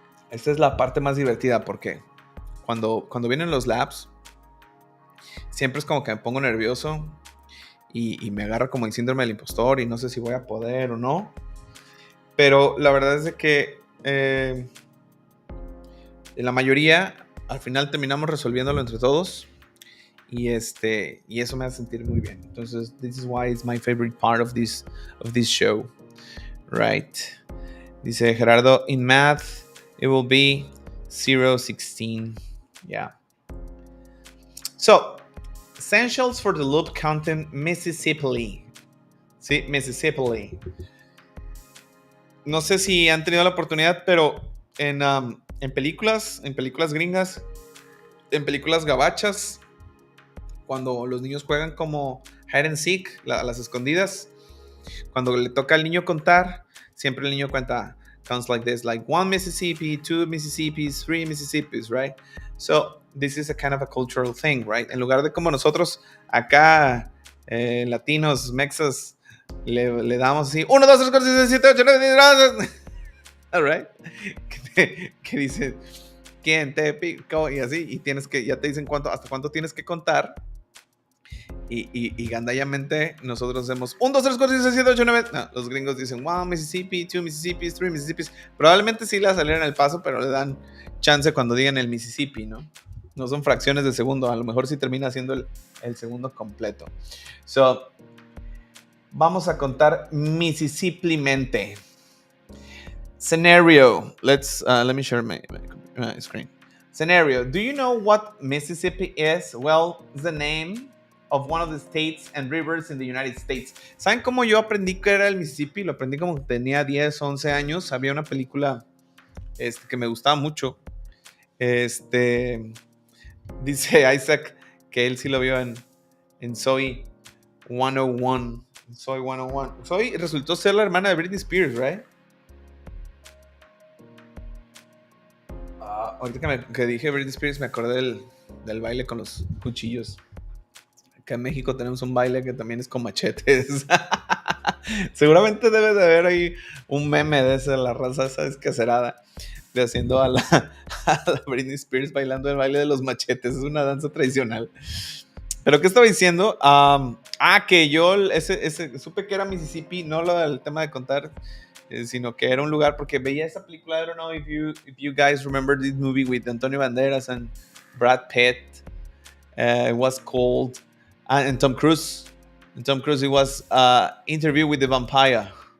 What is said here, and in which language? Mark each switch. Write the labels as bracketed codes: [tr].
[es] Esta es la parte más divertida porque cuando vienen los labs, siempre es como que me pongo nervioso y me agarra como el síndrome del impostor y no sé si voy a poder o no. Pero la verdad es de que en la mayoría al final terminamos resolviéndolo entre todos y eso me hace sentir muy bien. Entonces, [en] this is why it's my favorite part of this show, right? [es] Dice [en] Gerardo, in math it will be 0.16. Yeah. So, essentials for the loop content Mississippi. [es] Sí, Mississippi. No sé si han tenido la oportunidad, pero en películas gringas, en películas gabachas, cuando los niños juegan como [en] hide and seek, [es] las escondidas, cuando le toca al niño contar, siempre el niño cuenta [en] counts like this, like 1 Mississippi, 2 Mississippis, 3 Mississippis, right? So this is a kind of a cultural thing, right? [es] En lugar de como nosotros acá, latinos, mexas, le damos así 1, 2, 3, 4, 5, 6, 7, 8, 9, 10, [en] all right? [es] Que dice quién te picó y así, y tienes que, ya te dicen hasta cuánto tienes que contar. Y gandallamente nosotros hacemos 1, 2, 3, 4, 5, 6, 7, 8, 9. No, los gringos dicen 1 Mississippi, 2 Mississippi, 3 Mississippi. Probablemente sí le salieron el paso, pero le dan chance cuando digan el Mississippi, ¿no? No son fracciones de segundo, a lo mejor sí termina siendo el segundo completo. [en] So, [es] vamos a contar Mississippi-mente. [en] Scenario. Let me share my screen. Scenario. Do you know what Mississippi is? Well, it's the name of one of the states and rivers in the United States. [es] ¿Saben cómo yo aprendí que era el Mississippi? Lo aprendí como tenía 10, 11 años. Había una película que me gustaba mucho. Dice Isaac que él sí lo vio en Soy 101. Soy 101. Soy resultó ser la hermana de Britney Spears, right? Ahorita que dije Britney Spears me acordé del baile con los cuchillos. Acá en México tenemos un baile que también es con machetes. Seguramente debe de haber ahí un meme de esa, la raza esa descacerada, de haciendo a la Britney Spears bailando el baile de los machetes. Es una danza tradicional. ¿Pero qué estaba diciendo? Que yo supe que era Mississippi, no lo del tema de contar, sino que era un lugar, porque veía esa película. [en] I don't know if you guys remember this movie with Antonio Banderas and Brad Pitt. It was called and Tom Cruise. And Tom Cruise, it was Interview with the Vampire.